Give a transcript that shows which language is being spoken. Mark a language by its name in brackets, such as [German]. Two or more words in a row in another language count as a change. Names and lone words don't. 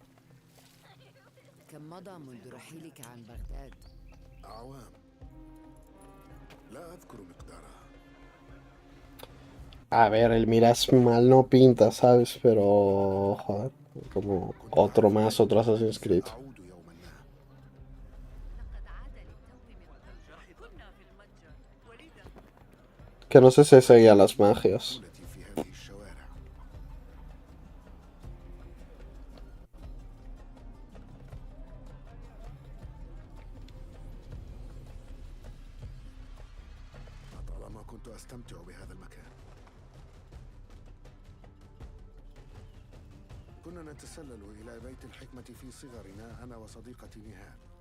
[Arabic] كم مضى منذ رحيلك عن بغداد؟ أعوام لا أذكر مقدارها. [Spanish] A ver, el Mirage mal no pinta, ¿sabes? Pero... Joder, como otro más, otro Assassin's Creed. [Arabic] أعود يوما ما. لقد عاد للتو من قلب. كنا في المتجر ولذا [Spanish] Que no sé si seguían las magias. [Arabic] طفولتي في هذه الشوارع. لطالما كنت أستمتع بهذا المكان. كنا نتسلل إلى بيت الحكمة في صغرنا أنا وصديقتي نهال.